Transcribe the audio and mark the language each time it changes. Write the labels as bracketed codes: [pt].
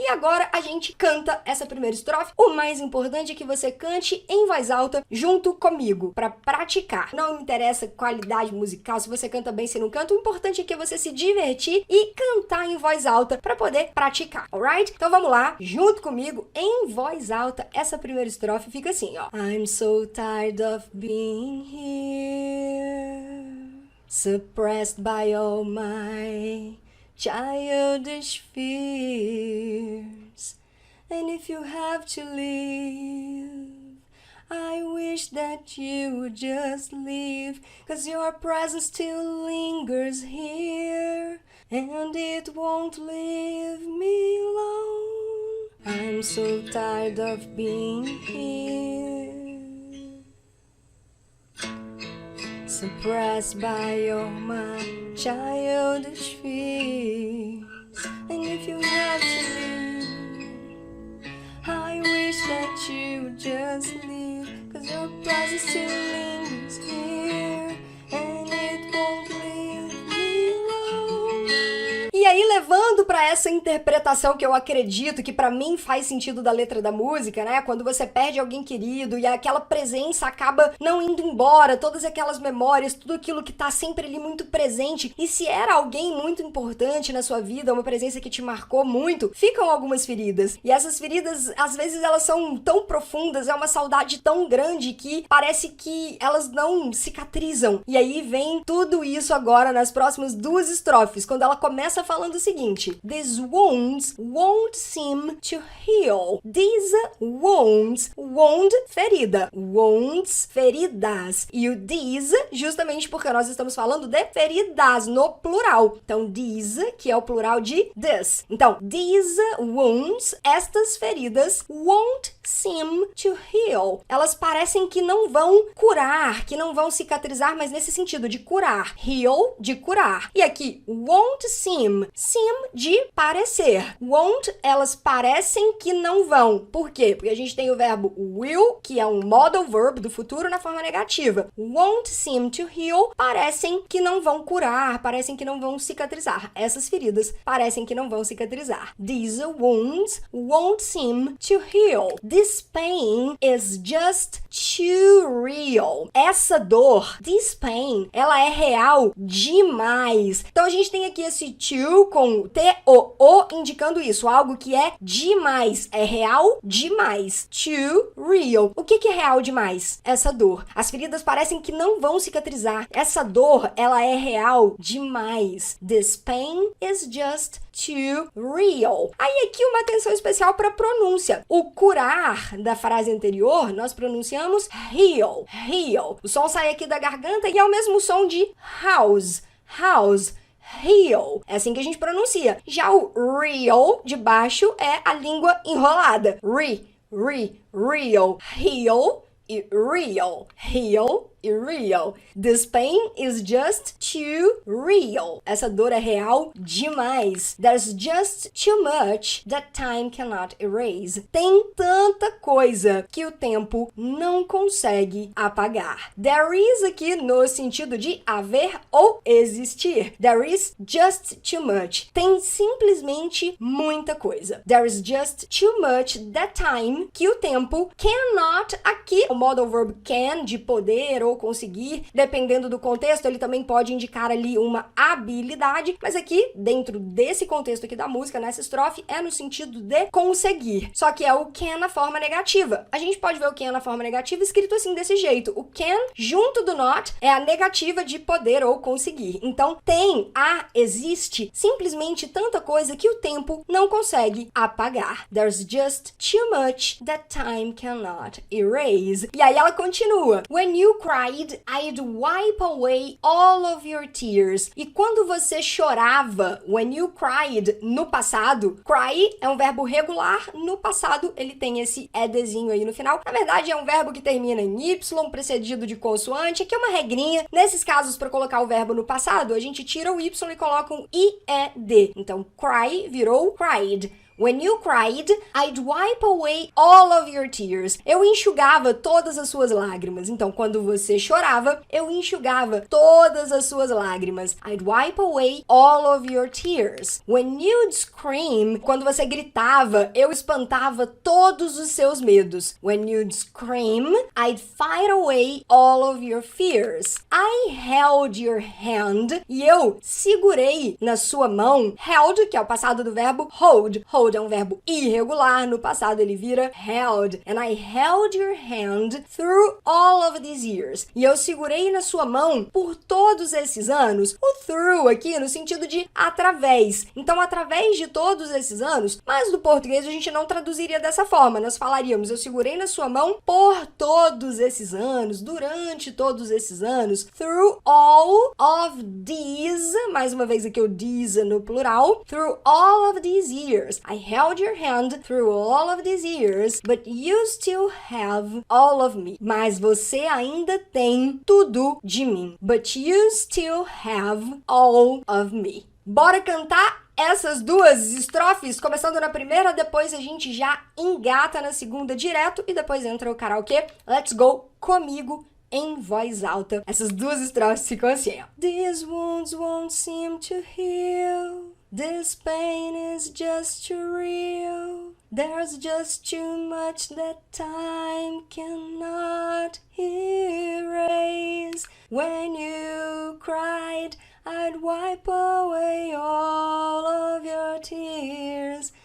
[pt] E agora a gente canta essa primeira estrofe. O mais importante é que você cante em voz alta junto comigo, para praticar. Não me interessa qualidade musical, se você canta bem, se não canta, o importante é que você se divertir e cantar em voz alta para poder praticar, alright? Então vamos lá, junto comigo, em voz alta, essa primeira estrofe fica assim, ó. [en] I'm so tired of being here, suppressed by all my childish fears. And if you have to leave, I wish that you would just leave, 'cause your presence still lingers here, and it won't leave me alone. I'm so tired of being here, suppressed by all my childish fears. And if you have to leave, I wish that you would just leave, 'cause your presence still lingers here, and it won't leave me alone. [pt] E aí, levando para essa interpretação que eu acredito que para mim faz sentido da letra da música, né? Quando você perde alguém querido e aquela presença acaba não indo embora, todas aquelas memórias, tudo aquilo que tá sempre ali muito presente. E se era alguém muito importante na sua vida, uma presença que te marcou muito, ficam algumas feridas. E essas feridas, às vezes, elas são tão profundas, é uma saudade tão grande que parece que elas não cicatrizam. E aí vem tudo isso agora nas próximas 2 estrofes, quando ela começa falando o seguinte: [en] These wounds won't seem to heal. These wounds, wound, ferida. Wounds, feridas. [pt] E o these, justamente porque nós estamos falando de feridas no plural. Então, these, que é o plural de this. Então, these wounds, estas feridas, [en] won't seem to heal. [pt] Elas parecem que não vão curar, que não vão cicatrizar, mas nesse sentido de curar. Heal, de curar. E aqui, won't seem. Seem, de parecer. Won't, elas parecem que não vão. Por quê? Porque a gente tem o verbo will, que é um modal verb do futuro na forma negativa. [en] Won't seem to heal, [pt] parecem que não vão curar, parecem que não vão cicatrizar. Essas feridas parecem que não vão cicatrizar. [en] These wounds won't seem to heal. This pain is just too real. [pt] Essa dor, [en] this pain, [pt] ela é real demais. Então a gente tem aqui esse to com T-O-O indicando isso, algo que é demais, é real demais. Too real. O que é real demais? Essa dor. As feridas parecem que não vão cicatrizar. Essa dor, ela é real demais. [en] This pain is just too real. [pt] Aí aqui uma atenção especial para a pronúncia. O curar da frase anterior, nós pronunciamos heal, heal. O som sai aqui da garganta e é o mesmo som de house, house, Heel. É assim que a gente pronuncia. Já o real de baixo é a língua enrolada. Real. Heel e real. Heel e real. [en] This pain is just too real. [pt] Essa dor é real demais. [en] There's just too much that time cannot erase. [pt] Tem tanta coisa que o tempo não consegue apagar. There is aqui no sentido de haver ou existir. [en] There is just too much. [pt] Tem simplesmente muita coisa. [en] There is just too much that time [pt] que o tempo cannot, aqui o modal verb can de poder ou conseguir, dependendo do contexto, ele também pode indicar ali uma habilidade, mas aqui, dentro desse contexto aqui da música, nessa estrofe, é no sentido de conseguir. Só que é o can na forma negativa. A gente pode ver o can na forma negativa escrito assim, desse jeito. O can, junto do not, é a negativa de poder ou conseguir. Então, tem, existe, simplesmente tanta coisa que o tempo não consegue apagar. [en] There's just too much that time cannot erase. [pt] E aí ela continua. [en] When you cried, I'd wipe away all of your tears. [pt] E quando você chorava, [en] when you cried, [pt] no passado, cry é um verbo regular, no passado ele tem esse edzinho aí no final. Na verdade, é um verbo que termina em Y, precedido de consoante. Aqui é uma regrinha. Nesses casos, para colocar o verbo no passado, a gente tira o Y e coloca um IED. Então, cry virou cried. [en] When you cried, I'd wipe away all of your tears. [pt] Eu enxugava todas as suas lágrimas. Então, quando você chorava, eu enxugava todas as suas lágrimas. [en] I'd wipe away all of your tears. When you'd scream, [pt] quando você gritava, eu espantava todos os seus medos. [en] When you'd scream, I'd fight away all of your fears. I held your hand. [pt] E eu segurei na sua mão. Held, que é o passado do verbo hold. Hold é um verbo irregular, no passado ele vira held. [en] And I held your hand through all of these years. [pt] E eu segurei na sua mão por todos esses anos. O through aqui no sentido de através. Então, através de todos esses anos, mas no português a gente não traduziria dessa forma. Nós falaríamos, eu segurei na sua mão por todos esses anos, durante todos esses anos. Through all of these, mais uma vez aqui o these no plural. [en] Through all of these years. I held your hand through all of these years, but you still have all of me. [pt] Mas você ainda tem tudo de mim. [en] But you still have all of me. [pt] Bora cantar essas duas estrofes, começando na primeira, depois a gente já engata na segunda direto e depois entra o karaokê. [en] Let's go [pt] comigo em voz alta. Essas duas estrofes ficam assim, ó. [en] These wounds won't seem to heal. This pain is just too real. There's just too much that time cannot erase. When you cried, I'd wipe away all of your tears.